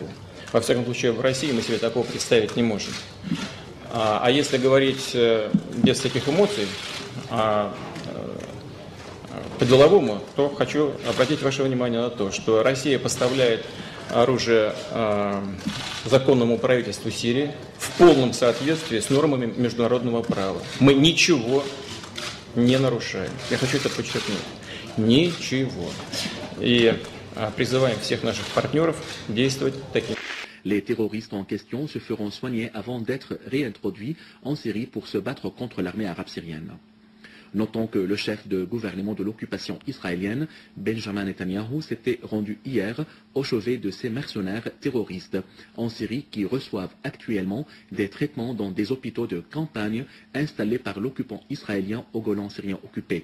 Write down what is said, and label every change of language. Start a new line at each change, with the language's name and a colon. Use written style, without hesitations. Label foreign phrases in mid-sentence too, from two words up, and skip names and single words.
Russian: Во всяком случае, в России мы себе такого представить не можем. А если говорить без таких эмоций, по-деловому, то хочу обратить ваше внимание на то, что Россия поставляет оружие законному правительству Сирии в полном соответствии с нормами международного права. Мы ничего не нарушаем. Я хочу это подчеркнуть. Ничего. И призываем всех наших партнеров действовать таким.
French: Les terroristes en question se feront soigner avant d'être réintroduits en Syrie pour se battre contre l'armée arabe syrienne. Notons que le chef de gouvernement de l'occupation israélienne, Benjamin Netanyahu, s'était rendu hier au chevet de ces mercenaires terroristes en Syrie qui reçoivent actuellement des traitements dans des hôpitaux de campagne installés par l'occupant israélien au Golan syrien occupé.